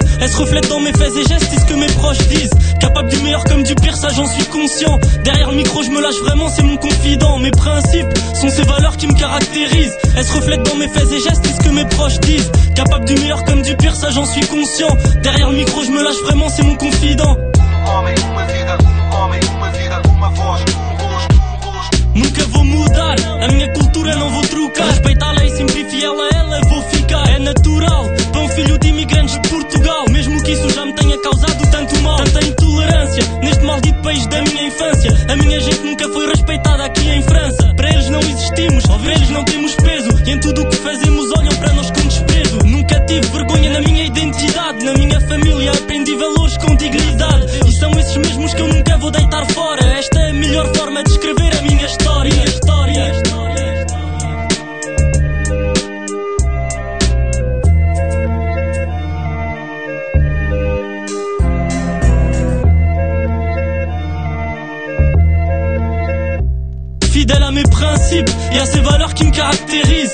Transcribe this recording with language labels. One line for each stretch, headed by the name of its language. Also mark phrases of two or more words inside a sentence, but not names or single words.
French: Elles se reflètent dans mes faits et gestes, c'est ce que mes proches disent. Capable du meilleur comme du pire, ça j'en suis conscient. Derrière le micro je me lâche vraiment, c'est mon confident. Mes principes sont ces valeurs qui me caractérisent. Elles se reflètent dans mes faits et gestes, c'est ce que mes proches disent. Capable du meilleur comme du pire, ça j'en suis conscient. Derrière le micro je me lâche vraiment, c'est mon confident.
Portuguese: Nunca vou mudar, a minha cultura não vou trocar. Respeito a lei, sempre fiel a ela vou ficar. É natural, para um filho de imigrantes de Portugal. Mesmo que isso já me tenha causado tanto mal, tanta intolerância neste maldito país da minha infância. A minha gente nunca foi respeitada aqui em França. Para eles não existimos, para eles não temos peso, e em tudo o que fazemos olham para nós com desprezo. Nunca tive vergonha na minha identidade, na minha família aprendi valores com dignidade. E são esses mesmos que eu nunca vou deitar fora. Esta é a melhor forma de escrever a minha história.
French: Fidèle à mes principes et à ces valeurs qui me caractérisent.